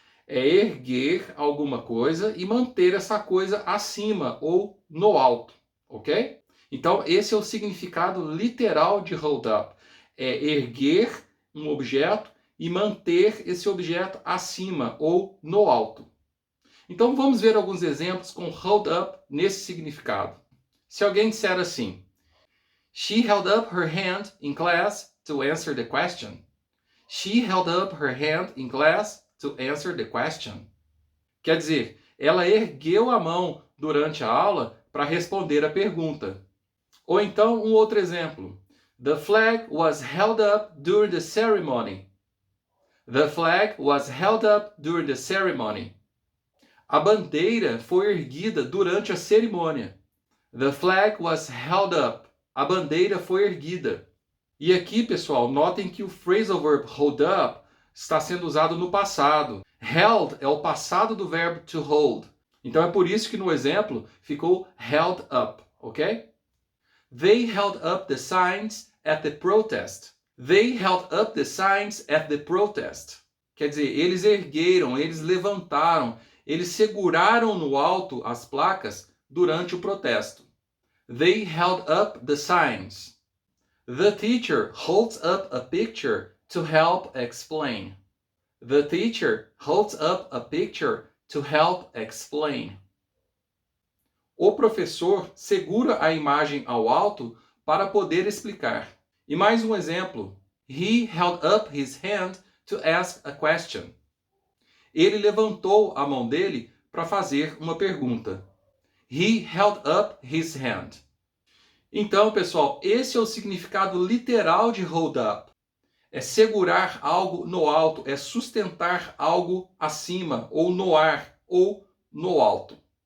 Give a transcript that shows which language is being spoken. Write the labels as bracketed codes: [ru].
[pt] É erguer alguma coisa e manter essa coisa acima ou no alto, ok? Então esse é o significado literal de hold up. É erguer um objeto e manter esse objeto acima ou no alto. Então vamos ver alguns exemplos com hold up nesse significado. Se alguém disser assim, [en] She held up her hand in class to answer the question. She held up her hand in class to answer the question. [pt] Quer dizer, ela ergueu a mão durante a aula para responder a pergunta. Ou então um outro exemplo. [en] The flag was held up during the ceremony. The flag was held up during the ceremony. [pt] A bandeira foi erguida durante a cerimônia. [en] The flag was held up. [pt] A bandeira foi erguida. E aqui, pessoal, notem que o phrasal verb hold up está sendo usado no passado. Held é o passado do verbo to hold. Então é por isso que no exemplo ficou held up, ok? [en] They held up the signs at the protest. They held up the signs at the protest. [pt] Quer dizer, eles ergueram, eles levantaram, eles seguraram no alto as placas durante o protesto. [en] They held up the signs. The teacher holds up a picture to help explain. The teacher holds up a picture to help explain. [pt] O professor segura a imagem ao alto para poder explicar. E mais um exemplo. [en] He held up his hand to ask a question. [pt] Ele levantou a mão dele para fazer uma pergunta. [en] He held up his hand. [pt] Então, pessoal, esse é o significado literal de hold up. É segurar algo no alto, é sustentar algo acima, ou no ar, ou no alto.